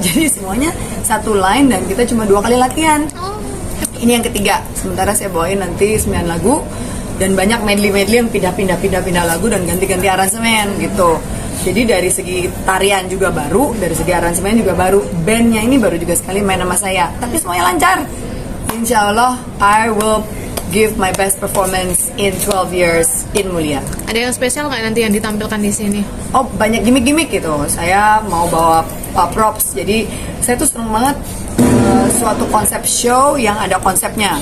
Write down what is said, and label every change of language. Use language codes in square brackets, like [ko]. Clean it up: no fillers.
[id] Jadi semuanya satu line dan kita cuma 2 kali latihan. Ini yang ketiga. Sementara saya bawain nanti 9 lagu dan banyak medley yang pindah lagu dan ganti-ganti aransemen gitu. Jadi dari segi tarian juga baru, dari segi aransemen juga baru. Bandnya ini baru juga sekali main sama saya, tapi semuanya lancar. [en] Insya Allah, I will give my best performance in 12 years in Mulia. [id] ada yang spesial nggak nanti yang ditampilkan di sini? Oh, banyak gimmick-gimmick gitu. Saya mau bawa props. Jadi saya tuh seneng banget suatu konsep show yang ada konsepnya.